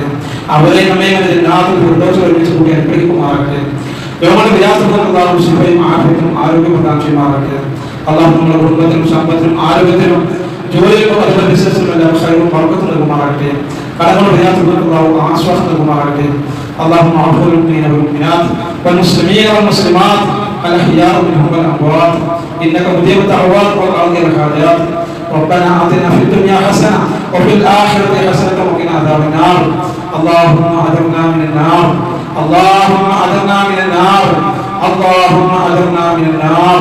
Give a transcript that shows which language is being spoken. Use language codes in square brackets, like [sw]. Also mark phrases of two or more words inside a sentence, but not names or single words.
[ml] അവരെ നമ്മെ ഒരുമിച്ച് കൂടി അനുഗ്രഹിക്കുമാറാകട്ടെ. നമ്മുടെ വിരാസങ്ങളും ശിവയും ആരോഗ്യവും ആരോഗ്യം പ്രദാനം ചെയ്യുമാറാകട്ടെ. അള്ളാഹു നമ്മുടെ കുടുംബത്തിനും സമ്പത്തിനും ആരോഗ്യത്തിനും ജോലിക്കും അതുപോലെ ബിസിനസ്സിനും എല്ലാം ഹൈറും ബർക്കത്തും നൽകുമാറാകട്ടെ. കടങ്ങളുടെ വിരാസങ്ങൾക്ക് ആശ്വാസം നൽകുമാറാകട്ടെ. [ar] اللهم اغفر للمؤمنين والمؤمنات والمسلمين والمسلمات الاحياء منهم والاموات انك مجيب الدعوات والقاضي الحاجات. ربنا آتنا في الدنيا حسنه وفي الاخره حسنه وقنا عذاب النار. اللهم اجرنا من النار، اللهم اجرنا من النار، اللهم اجرنا من النار.